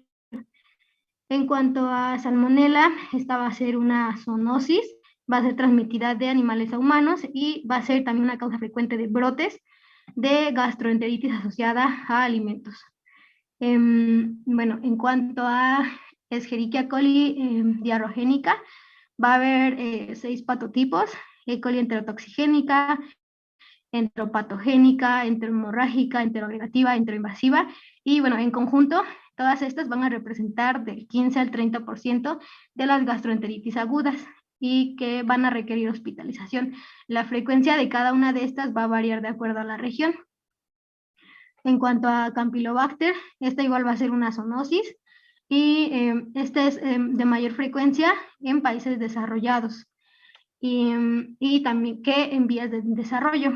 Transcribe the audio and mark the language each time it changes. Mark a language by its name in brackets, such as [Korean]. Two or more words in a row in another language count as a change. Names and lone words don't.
[Spanish] En cuanto a Salmonella, esta va a ser una zoonosis, va a ser transmitida de animales a humanos y va a ser también una causa frecuente de brotes de gastroenteritis asociada a alimentos. Bueno, en cuanto a Escherichia coli diarrogénica, va a haber 6 patotipos: E. coli enterotoxigénica, enteropatogénica, enterohemorrágica, enteroagregativa, enteroinvasiva, y bueno, en conjunto, todas estas van a representar del 15 al 30% de las gastroenteritis agudas y que van a requerir hospitalización. La frecuencia de cada una de estas va a variar de acuerdo a la región. En cuanto a Campylobacter, esta igual va a ser una zoonosis y esta es de mayor frecuencia en países desarrollados y también que en vías de desarrollo.